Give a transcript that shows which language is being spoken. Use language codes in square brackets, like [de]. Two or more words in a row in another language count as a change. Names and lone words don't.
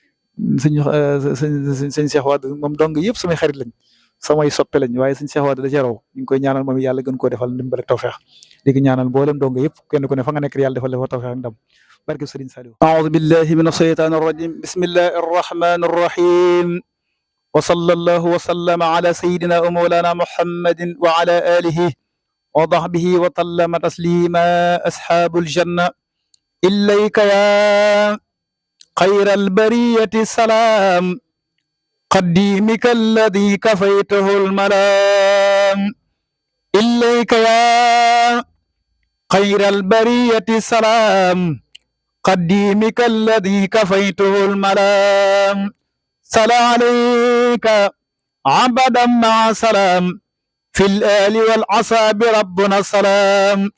[wo] sëñ Seex Wade moom dong yëpp samay xarit lañ samay soppe lañ waaye sëñ Seex Wade da cee raw ñu ngi koy ñaanal moom yàlla gën koo defal ndimbal ak tawfeex di ko ñaanal mboolem dong yëpp kenn ku ne fa nga nekk yàlla defal la fa tawfeex ak ndam barke Sëriñ Saliou [ar] أعوذ بالله من الشيطان الرجيم بسم الله الرحمن الرحيم و صلى الله وسلم على سيدنا ومولانا محمد وعلى آله وصحبه وسلم تسليما أصحاب الجنة إليك ya خير البرية السلام قديمك الذي كفيته الملام إليك يا خير البرية السلام قديمك الذي كفيته الملام صلى عليك عبدا مع سلام في الآل والأصحاب ربنا السلام